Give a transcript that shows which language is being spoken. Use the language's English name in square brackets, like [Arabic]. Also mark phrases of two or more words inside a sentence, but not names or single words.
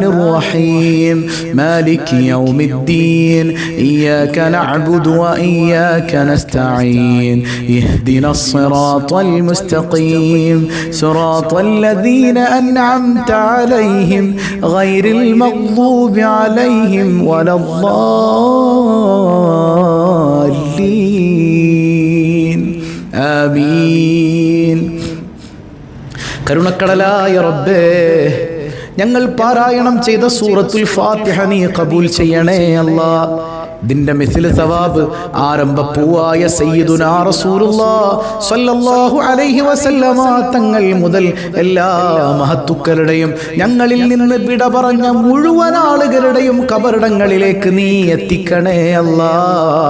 [Arabic] الرحيم مالك يوم الدين إياك نعبد وإياك نستعين اهدنا الصراط المستقيم صراط الذين أنعمت عليهم غير المغضوب عليهم ولا الضالين آمين. [Malayalam] കരുണക്കടലായ റബ്ബേ, ഞങ്ങൾ പാരായണം ചെയ്ത സൂറത്തുൽ ഫാത്തിഹ നീ ഖബൂൽ ചെയ്യണേ അല്ലാഹ്. ഇതിന്റെ മിസ്ല് സവാബ് ആരംഭപ്പൂവായ [Arabic] سيدنا رسول الله صلى الله عليه وسلم [Malayalam] തങ്ങൾ മുതൽ എല്ലാ മഹത്തുക്കളുടെയും ഞങ്ങളിൽ നിന്ന് വിട പറഞ്ഞ മുഴുവൻ ആളുകളുടെയും ഖബറിടങ്ങളിലേക്ക് നീ എത്തിക്കണേ അല്ലാഹ്.